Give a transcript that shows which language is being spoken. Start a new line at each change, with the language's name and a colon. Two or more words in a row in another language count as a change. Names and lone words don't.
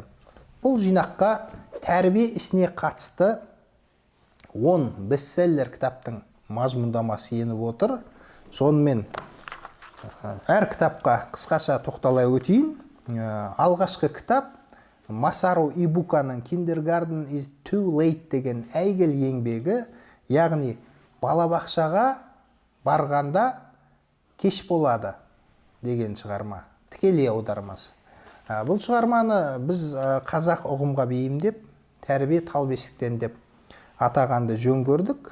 Kazakh: Бұл жинаққа тәрбие ісіне қатысты 10 бестселлер кітаптың мазмұндамасы еніп отыр. Сонымен әр кітапқа қысқаша тоқтала өтейін. Алғашқы кітап Масару Ибуканың
English: Kindergarten is too late
Kazakh: деген әйгілі еңбегі, яғни балабақшаға барғанда кеш болады деген шығарма, тікелей аудармасы. Бұл шығарманы біз қазақ ұғымға бейімдеп, тәрбие тал бесіктен деп атағанды жөн көрдік.